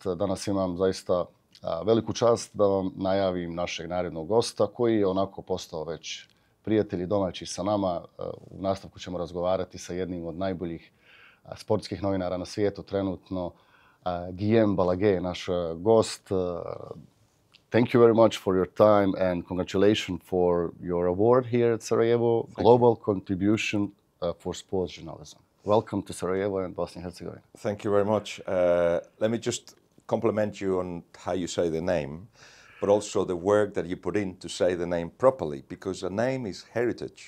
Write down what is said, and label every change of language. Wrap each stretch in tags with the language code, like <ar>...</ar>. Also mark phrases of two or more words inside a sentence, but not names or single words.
<sr>Danas imam zaista veliku čast da vam najavim našeg narednog gosta koji je onako postao već prijatelj i domaći sa nama. U nastavku ćemo razgovarati sa jednim od najboljih sportskih novinara na svijetu trenutno, Guillem Balague, naš gost.</sr> <en>Thank you very much for your time and congratulations for your award here at Sarajevo, Global Contribution for Sports Journalism. Welcome to Sarajevo and Bosnia and Herzegovina. Thank you very much. Let me just compliment you on how you say the name, but also the work that you put in to say the name properly, because a name is heritage.</en>